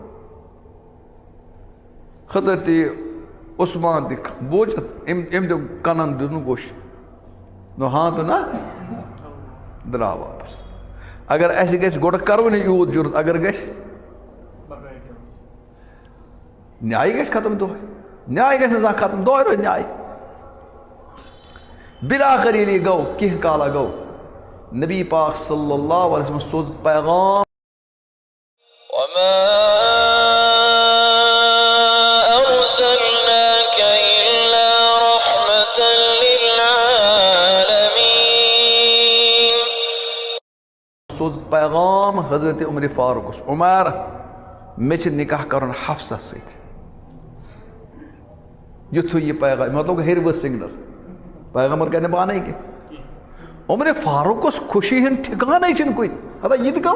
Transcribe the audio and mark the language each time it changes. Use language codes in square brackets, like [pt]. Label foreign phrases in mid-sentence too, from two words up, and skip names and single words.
[ks] حضرت عثمان تہِ بوٗزِتھ أمۍ دوٚپ کَنن دیُتنُک کوش نہ ہاں تہٕ نہ درٛاو واپس اگر اَسہِ گژھِ گۄڈٕ کَروٕنۍ یوٗت جُرت اگر گژھِ نیاے گژھِ ختم دۄہے نیاے گژھِ نہٕ زانٛہہ ختم دۄہے روزِ نیاے بِلاخر ییٚلہِ یہِ گوٚو کینٛہہ کالا گوٚو نبی پاک [ar] صلی اللہ علیہ وسلم [ks] سوز پیغام [ar] وما أرسلناك إلا رحمة للعالمين [ks] سوز پیغام حضرت عمر فاروق عمر مےٚ چھِ نکاح کرُن حفصہ سۭتۍ یُتھُے یہِ پیغام مطلب ہیٚرِ سِگنل پیغمبر کَرِ نہٕ پانے کینٛہہ عمر فاروقس خوشی ہُنٛد ٹھِکانَے چھِنہٕ کُنہِ ہتا یہِ تہِ